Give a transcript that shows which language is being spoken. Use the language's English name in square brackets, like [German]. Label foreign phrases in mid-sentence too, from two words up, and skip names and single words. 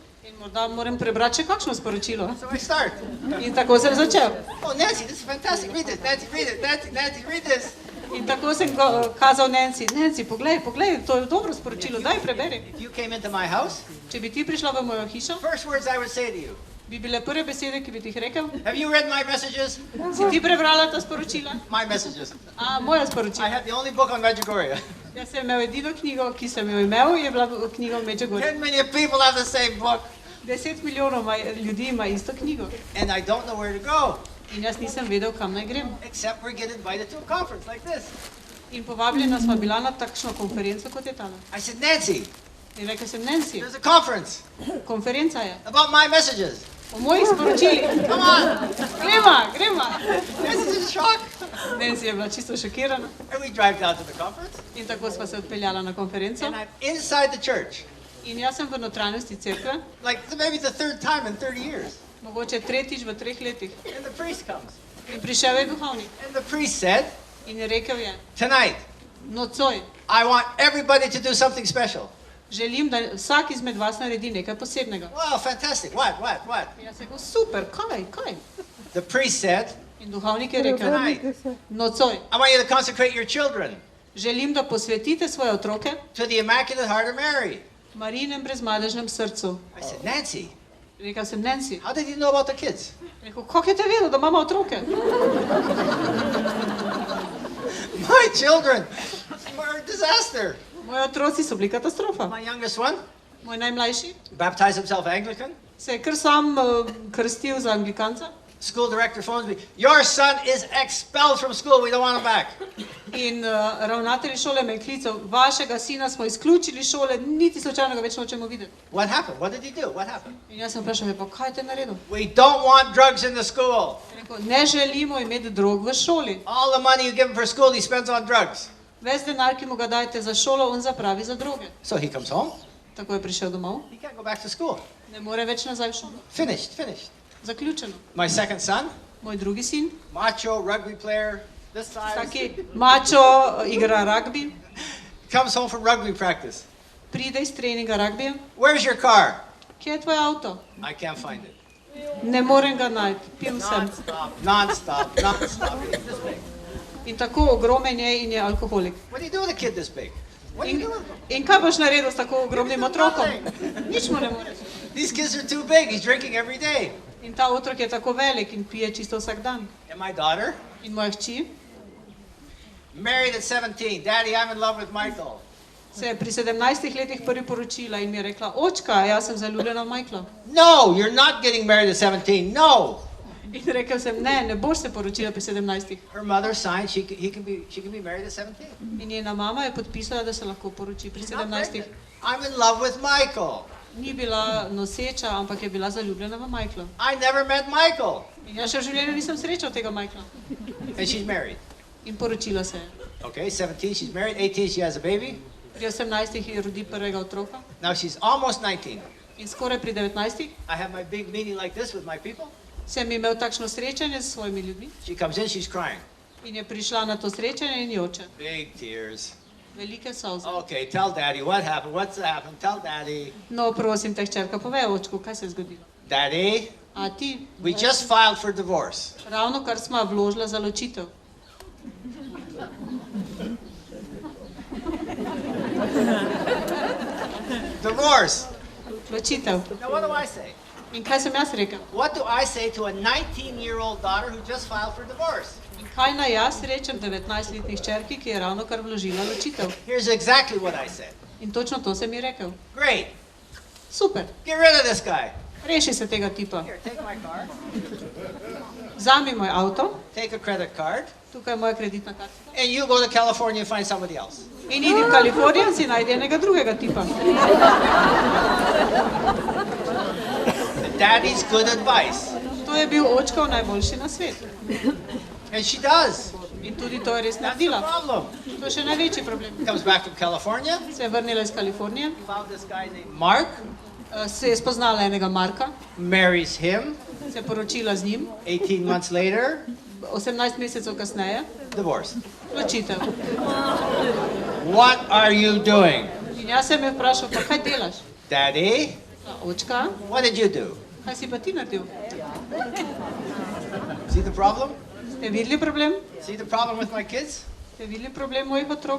[Slovenian] In morda moram prebrati še kakšno sporočilo. [English] So I start. [Slovenian] In tako sem začel. [English] Oh, Nancy, this is fantastic. Read this. Nancy, read it. Nancy, read this. [Slovenian] In tako sem kazal Nancy, poglej, to je dobro sporočilo, daj preberi. [English] If you came into my house, [Slovenian] Če bi ti prišla v mojo hišo, [English] first words I would say to you, [Slovenian] bi bile prve besede, ki bi ti jih rekel, [English] have you read my messages? [Slovenian] si ti prebrala ta sporočila? [English] My messages. [Slovenian] Moja [English] I [Slovenian] sporočila. [English] have the only book on Medjugorje. [Slovenian] Jaz sem imel edino knjigo, ki sem jo imel, je bila knjiga o Medjugorju. [English] 10 million people have the same book. [Slovenian] 10 milijonov ljudi ima isto knjigo. [English] And I don't know where to go, [Slovenian] In jaz nisem vedel, kam naj grem. [English] except we get invited to a conference like this. [Slovenian] In povabljena sva bila na takšno konferenco, kot je tale. [English] I said, Nancy, [Slovenian] In rekel sem, Nancy, [English] there's a conference [Slovenian] konferenca je [English] about my messages. [Slovenian] o mojih sporočilih. [English] Come on. [Slovenian] Greva. [English] Nancy's in shock. [Slovenian] Nancy je bila čisto šokirana. [English] And we drive down to the conference, [Slovenian] In tako sva se odpeljala na konferenco. [English] and I'm inside the church, [Slovenian] In jaz sem v notranjosti cerkve, [English] like maybe the third time in 30 years. [Slovenian] mogoče tretjič v 3 letih. [English] And the priest comes. [Slovenian] In prišel je duhovnik [English] And the priest said, [Slovenian] in je rekel je, [English] tonight, [Slovenian] nocoj, [English] I want everybody to do something special. [Slovenian] želim, da vsak izmed vas naredi nekaj posebnega. [English] Wow, fantastic. What? [Slovenian] In jaz sem rekel, super, kaj? [English] The priest said, [Slovenian] In duhovnik je rekel, [English] tonight, [Slovenian] nocoj, [English] I want you to consecrate your children [Slovenian] želim, da posvetite svoje otroke [English] to the Immaculate Heart of Mary. [Slovenian] Marijinem brezmadežnem srcu. [English] I said, Nancy, [Slovenian] Rekel sem, Nancy, [English] how did you know about the kids? [Slovenian] rekel, kako je te vedel, da imamo otroke? [English] My children were a disaster. [Slovenian] Moji otroci so bili katastrofa. [English] My youngest one [Slovenian] Moj najmlajši [English] baptized himself Anglican. [Slovenian] se je kar sam krstil za anglikanca [English] School director phones me, your son is expelled from school, we don't want him back. [Slovenian] in ravnatelj šole me je klical, vašega sina smo izključili iz šole, niti slučajno ga več nočemo videti. [English] What happened? What did he do? What happened? [Slovenian] In jaz sem vprašal, pa kaj te naredil? [English] We don't want drugs in the school. [Slovenian] Je rekel, ne želimo imeti drog v šoli. [English] All the money you give him for school, he spends on drugs. [Slovenian] Ves denar, ki mu ga dajete za šolo, on zapravi za droge. [English] So he comes home, [Slovenian] Tako je prišel domov, [English] he can't go back to school. [Slovenian] ne more več nazaj v šolo. [English] Finished. [Slovenian] Zaključeno. [English] My second son, [Slovenian] Moj drugi sin, [English] macho rugby player, this size, [Slovenian] taki mačo, igra rugby, [English] comes home from rugby practice. [Slovenian] pride iz treninga rugbija. [English] Where's your car? [Slovenian] Kje je tvoj avto? [English] I can't find it. [Slovenian] Ne morem ga najti, pil sem. [English] Non-stop. He's this big. [Slovenian] In tako ogromen je in je alkoholik. [English] What do you do with a kid this big? What do you do with him? [Slovenian] In kaj boš naredil s tako ogromnim otrokom? Nič mu ne moreš. [English] These kids are too big. He's drinking every day. [Slovenian] In ta otrok je tako velik in pije čisto vsak dan. [English] And my daughter, [Slovenian] In moja hči [English] married at 17. Daddy, I'm in love with Michael. [Slovenian] se je pri 17 letih prvi poročila in mi je rekla, očka, jaz sem zaljubljena v Michaela. [English] No, you're not getting married at 17. No. [Slovenian] In rekel sem, ne boš se poročila pri 17. [English] Her mother signed. She can be married at 17. [Slovenian] In njena mama je podpisala, da se lahko poroči pri [English] She's not [Slovenian] 17. [English] pregnant. I'm in love with Michael. [Slovenian] Ni bila noseča, ampak je bila zaljubljena v Michaela. [English] I never met Michael. [Slovenian] In jaz še v življenju nisem srečal tega Michaela. [English] And she's married. [Slovenian] In poročila se je. [English] Okay, 17, she's married. 18, she has a baby. [Slovenian] Pri 18 ji rodi prvega otroka. [English] Now she's almost 19. [Slovenian] In skoraj pri 19 [English] I have my big meeting like this with my people. [Slovenian] sem imel takšno srečanje s svojimi ljudmi. [English] She comes in, she's crying. [Slovenian] In je prišla na to srečanje in joče. [English] Big tears. [Slovenian] Velike solze. [English] Okay, tell daddy what happened. What's happened? Tell daddy. No, [Slovenian] prosim te, hčerka, povej očku, kaj se je zgodilo. [English] Daddy, [Slovenian] A ti? [English] we just filed for divorce. [Slovenian] Ravno kar sva vložila za ločitev. [English] Divorce. [Slovenian] Ločitev. [English] Now what do I say? [Slovenian] In kaj sem jaz rekel? [English] What do I say to a 19-year-old daughter who just filed for divorce? [Slovenian] In kaj naj jaz rečem 19-letni hčerki, ki je ravno kar vložila ločitev? [English] Here's exactly what I said. [Slovenian] In točno to sem ji rekel. [English] Great. [Slovenian] Super, [English] Get rid of this guy. [Slovenian] reši se tega tipa. [English] Here, take my car. [Slovenian] Vzami moj avto, [English] Take a credit card. [Slovenian] tukaj je moja kreditna kartica. [English] And you go to California and find somebody else. [Slovenian] In idi v Kalifornijo in si najdi enega drugega tipa. [English] Daddy's good advice. [Slovenian] To je bil očkov najboljši nasvet. [English] And she does. [Slovenian] In tudi to je res [English] That's the [Slovenian] naredila. [English] problem. [Slovenian] To je še največji problem. [English] Comes back from California. [Slovenian] Se je vrnila iz Kalifornije, [English] Found this guy named Mark. [Slovenian] se je spoznala enega Marka, [English] Marries him. [Slovenian] se je poročila z njim, [English] 18 months later, [Slovenian] 18 mesecev kasneje, [English] divorce. [Slovenian] ločitev. [English] What are you doing? [Slovenian] In jaz sem jo vprašal, pa kaj delaš? [English] Daddy, [Slovenian] Očka, [English] what did you do? [Slovenian] kaj si pa ti naredil? [English] See the problem? [Slovenian] Ste videli problem? [English] See the problem with my kids? [Slovenian] Ste videli problem mojih otrok?